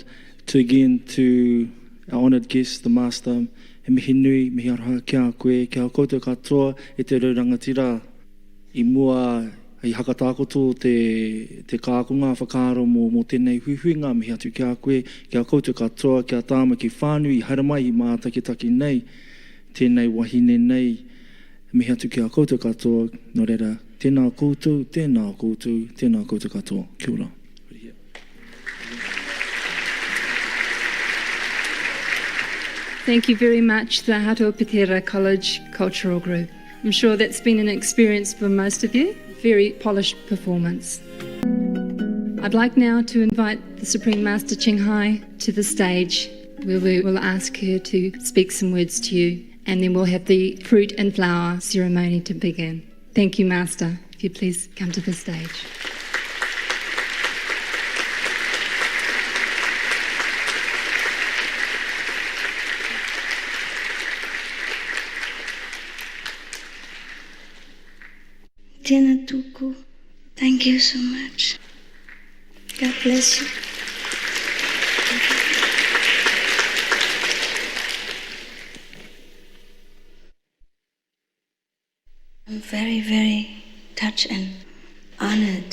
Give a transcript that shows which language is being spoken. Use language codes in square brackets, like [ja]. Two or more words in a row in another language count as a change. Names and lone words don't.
[en] To again to our honoured guest, the Master, [mi] he mihi nui, mihi aroha kia koe, kia koutou katoa e te rangatira I mua i hakatākoto te kākonga whakaaro mō tēnei huihuinga mihi atu kia koe, kia koutou katoa, kia tāma ki whānui, haere mai I mā takitaki nei, tēnei wahine nei, mihi atu kia koutou katoa, no reira, tēnā koutou, tēnā koutou, tēnā koutou katoa. Kia ora. [en] Thank you very much, the Hato Pitera College Cultural Group. I'm sure that's been an experience for most of you. Very polished performance. I'd like now to invite the Supreme Master Ching Hai to the stage, where we will ask her to speak some words to you, and then we'll have the fruit and flower ceremony to begin. Thank you, Master. If you please come to the stage. [mi] Tēnā tūku, [en] thank you so much. God bless you. I'm very, very touched and honored.